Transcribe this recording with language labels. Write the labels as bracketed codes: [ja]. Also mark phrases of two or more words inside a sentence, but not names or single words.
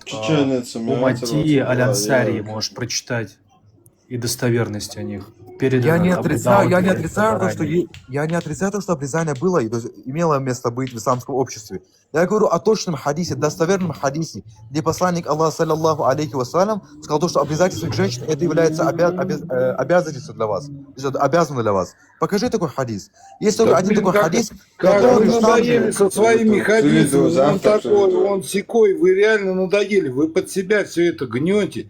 [ru] Чеченец, Умати Аль-Ансари, я- можешь прочитать, и достоверность о них. Я Передано не Абу отрицаю, Дауде, то, я не отрицаю то, что обрезание было и то есть, имело место быть в исламском обществе. Я говорю о точном хадисе, достоверном хадисе, где посланник Аллаха, [ar] صلى الله عليه وسلم, [ru] сказал то, что обязательство женщин это является обязательством для вас, то есть это обязано для вас. Покажи такой хадис. Есть только один такой хадис, Как вы который сам надоели же... со своими Ты хадисами, видел он завтра, такой, что он секой, вы реально надоели, вы под себя все это гнете.